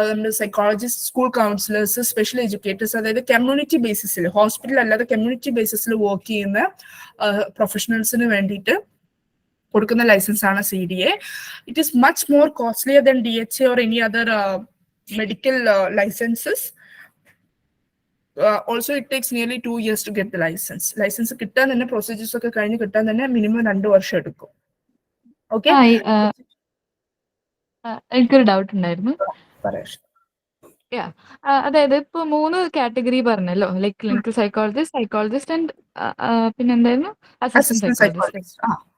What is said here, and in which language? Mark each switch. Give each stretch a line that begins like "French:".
Malayalam: Psychologists, school counselors, special educators, അതായത് community ബേസിസിൽ, hospital അല്ലാതെ community ബേസിസിൽ work ചെയ്യുന്ന പ്രൊഫഷണൽസിന് വേണ്ടിയിട്ട് കൊടുക്കുന്ന ലൈസൻസ് ആണ് CDA.
English: It is much more costlier than DHA or any other medical licenses. Also it takes nearly 2 years to get the license.
Malayalam: License കിട്ടാൻ തന്നെ procedures ഒക്കെ കഴിഞ്ഞ് കിട്ടാൻ തന്നെ മിനിമം 2 വർഷം എടുക്കും. ഓക്കെ, എനിക്കൊരു ഡൗട്ട് ഉണ്ടായിരുന്നു. അതായത് ഇപ്പൊ 3 കാറ്റഗറി പറഞ്ഞല്ലോ, ലൈക് ക്ലിനിക്കൽ സൈക്കോളജിസ്റ്റ് ആൻഡ് പിന്നെ എന്തായിരുന്നു, അസിസ്റ്റന്റ് സൈക്കോളജിസ്റ്റ്.